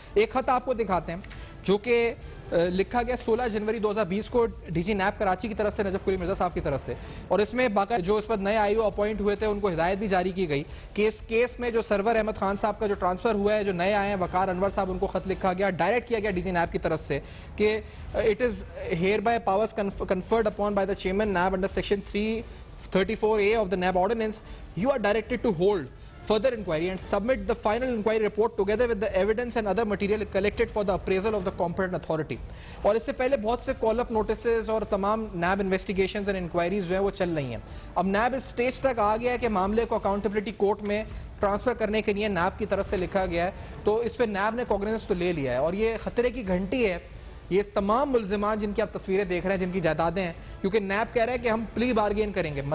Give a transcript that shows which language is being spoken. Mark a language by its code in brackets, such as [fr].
[ur] ایک خط آپ کو دکھاتے ہیں جو کہ لکھا گیا 16 جنوری 2020 کو ڈی جی نیب کراچی کی طرف سے نجف قلی مرزا صاحب کی طرف سے, اور اس میں باقاعدہ جو اس وقت نئے آئی او اپوائنٹ ہوئے تھے ان کو ہدایت بھی جاری کی گئی کہ اس کیس میں جو سرور احمد خان صاحب کا جو ٹرانسفر ہوا ہے, جو نئے آئے ہیں وقار انور صاحب, ان کو خط لکھا گیا, ڈائریکٹ کیا گیا ڈی جی نیب کی طرف سے کہ [en] It is hereby powers conferred upon by the chairman NAB under section 334A of the NAB ordinance, you are directed to hold further inquiry and submit the final inquiry report together with the evidence and other material collected for the appraisal of the competent authority. [ur] اور اس سے پہلے بہت سے کال اپ notices اور تمام NAB investigations and enquiries جو ہیں وہ چل رہی ہیں. اب نیب اس سٹیج تک آ گیا ہے کہ معاملے کو اکاؤنٹیبلٹی کورٹ میں ٹرانسفر کرنے کے لیے نیب کی طرف سے لکھا گیا ہے, تو اس پہ نیب نے کوگنیزنس تو لے لیا ہے. اور یہ خطرے کی گھنٹی ہے یہ تمام ملزمان جن کی آپ تصویریں دیکھ رہے ہیں, جن کی جائیدادیں ہیں, کیونکہ نیب کہہ رہا ہے کہ ہم پلی بارگین کریں گے.